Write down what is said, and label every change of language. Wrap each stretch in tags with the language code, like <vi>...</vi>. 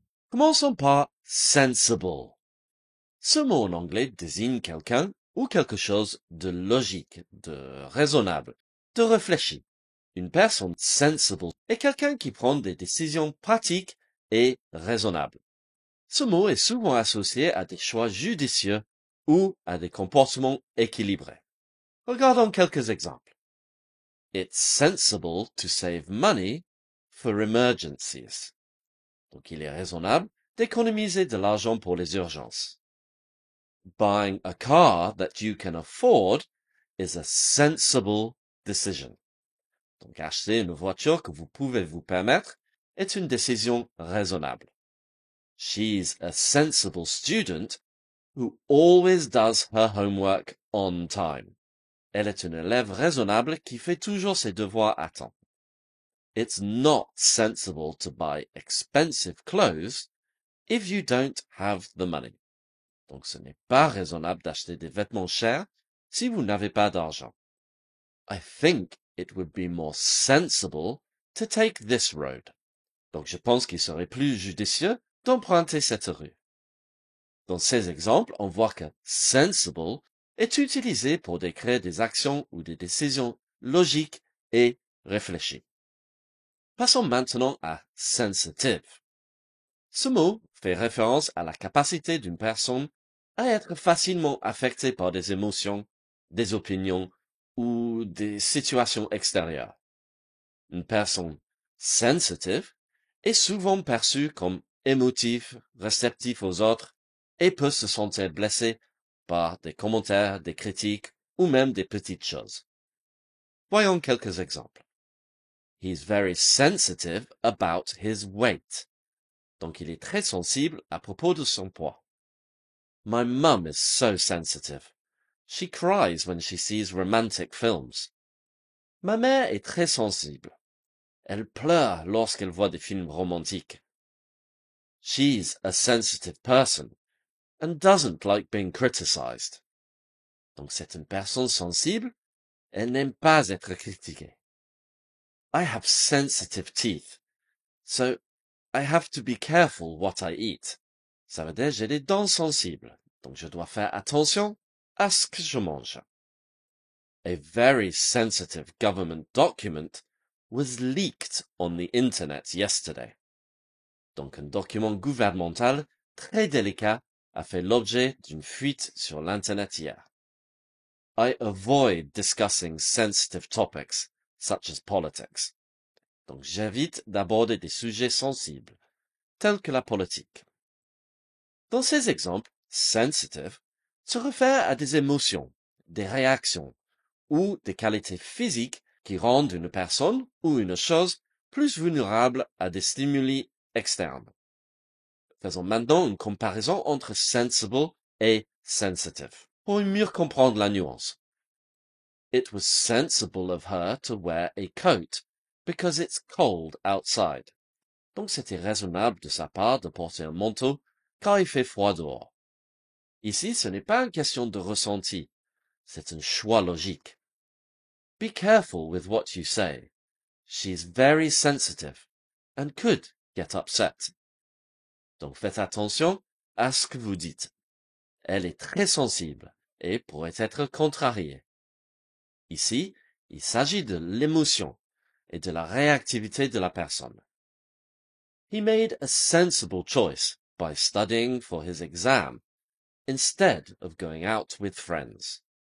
<fr>Commençons par sensible. Ce mot en anglais désigne quelqu'un ou quelque chose de logique, de raisonnable, de réfléchi. Une personne sensible est quelqu'un qui prend des décisions pratiques et raisonnables. Ce mot est souvent associé à des choix judicieux ou à des comportements équilibrés. Regardons quelques exemples.</fr> <en>It's sensible to save money for emergencies.</en> <fr>Donc il est raisonnable d'économiser de l'argent pour les urgences.</fr> <en>Buying a car that you can afford is a sensible decision.</en> <fr>Donc acheter une voiture que vous pouvez vous permettre est une décision raisonnable.</fr> <en>She's a sensible student who always does her homework on time.</en> <fr>Elle est une élève raisonnable qui fait toujours ses devoirs à temps.</fr> <en>It's not sensible to buy expensive clothes if you don't have the money.</en> <fr>Donc ce n'est pas raisonnable d'acheter des vêtements chers si vous n'avez pas d'argent.</fr> <en>I think it would be more sensible to take this road.</en> <fr>Donc je pense qu'il serait plus judicieux d'emprunter cette rue. Dans ces exemples, on voit que sensible est utilisé pour décrire des actions ou des décisions logiques et réfléchies. Passons maintenant à sensitive. Ce mot fait référence à la capacité d'une personne à être facilement affectée par des émotions, des opinions ou des situations extérieures. Une personne sensitive est souvent perçue comme émotive, réceptive aux autres et peut se sentir blessée par des commentaires, des critiques ou même des petites choses. Voyons quelques exemples.</fr> <en>He's very sensitive about his weight.</en> <fr>Donc il est très sensible à propos de son poids.</fr> <en>My mum is so sensitive. She cries when she sees romantic films.</en> <fr>Ma mère est très sensible. Elle pleure lorsqu'elle voit des films romantiques.</fr> <en>She's a sensitive person and doesn't like being criticized.</en> <fr>Donc c'est une personne sensible, elle n'aime pas être critiquée.</fr> <en>I have sensitive teeth, so I have to be careful what I eat.</en> <fr>Ça veut dire j'ai des dents sensibles, donc je dois faire attention à ce que je mange.</fr> <en>A very sensitive government document was leaked on the internet yesterday.</en> <fr>Donc un document gouvernemental très délicat a fait l'objet d'une fuite sur l'Internet hier.</fr> <en>I avoid discussing sensitive topics, such as politics.</en> <fr>Donc j'évite d'aborder des sujets sensibles, tels que la politique. Dans ces exemples, sensitive se réfère à des émotions, des réactions ou des qualités physiques qui rendent une personne ou une chose plus vulnérable à des stimuli externes. Faisons maintenant une comparaison entre sensible et sensitive pour mieux comprendre la nuance.</fr> <en>It was sensible of her to wear a coat because it's cold outside.</en> <fr>Donc c'était raisonnable de sa part de porter un manteau car il fait froid dehors. Ici, ce n'est pas une question de ressenti, c'est un choix logique.</fr> <en>Be careful with what you say. She's very sensitive and could get upset.</en> <fr>Donc faites attention à ce que vous dites. Elle est très sensible et pourrait être contrariée. Ici, il s'agit de l'émotion et de la réactivité de la personne.</fr> <en>He made a sensible choice by studying for his exam instead of going out with friends.</en>